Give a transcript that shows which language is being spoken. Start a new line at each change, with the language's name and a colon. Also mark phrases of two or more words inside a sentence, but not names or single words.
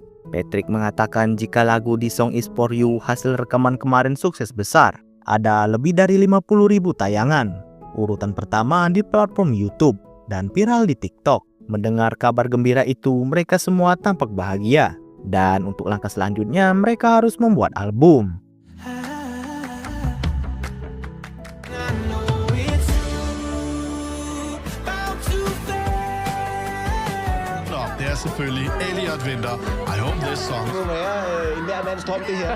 Indonesian: Patrick mengatakan jika lagu di Song Is For You hasil rekaman kemarin sukses besar. Ada lebih dari 50.000 tayangan. Urutan pertama di platform YouTube dan viral di TikTok. Mendengar kabar gembira itu, mereka semua tampak bahagia. Dan untuk langkah selanjutnya, mereka harus membuat album.
Danish: Det er selvfølgelig Elliot Winter.
English: I hope this song.
Danish: Det må være enhver mands drøm, det her.